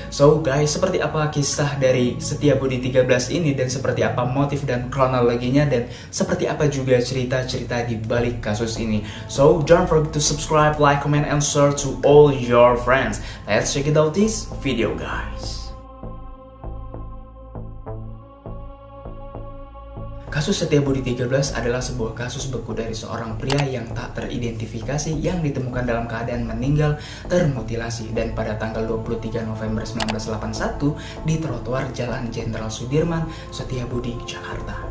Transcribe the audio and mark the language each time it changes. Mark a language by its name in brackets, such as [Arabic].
[Indonesian] So guys, seperti apa kisah dari Setiabudi 13 ini, dan seperti apa motif dan kronologinya, dan seperti apa juga cerita-cerita di balik kasus ini. [English] So don't forget to subscribe, like, comment, and share to all your friends. Let's check it out this video guys. [Indonesian] Kasus Setiabudi 13 adalah sebuah kasus beku dari seorang pria yang tak teridentifikasi yang ditemukan dalam keadaan meninggal termutilasi dan pada tanggal 23 November 1981 di trotoar Jalan Jenderal Sudirman, Setiabudi, Jakarta.